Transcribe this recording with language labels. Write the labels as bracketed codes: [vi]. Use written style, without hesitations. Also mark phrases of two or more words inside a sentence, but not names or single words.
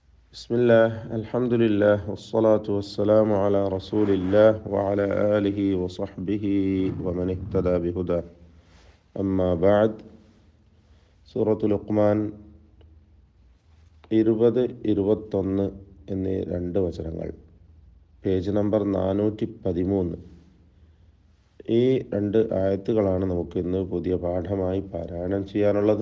[ar] بسم الله الحمد لله والصلاة والسلام على رسول الله وعلى آله وصحبه ومن اهتدى بهداه أما بعد [ml] സൂറത്തു ലുഖ്മാൻ 20-21 എന്നീ രണ്ട് വചനങ്ങൾ, [en] page number [ar] 413. [ml] ഈ രണ്ട് ആയത്തുകളാണ് നമുക്ക് ഇന്ന് പുതിയ പാഠമായി പാരായണം ചെയ്യാനുള്ളത്.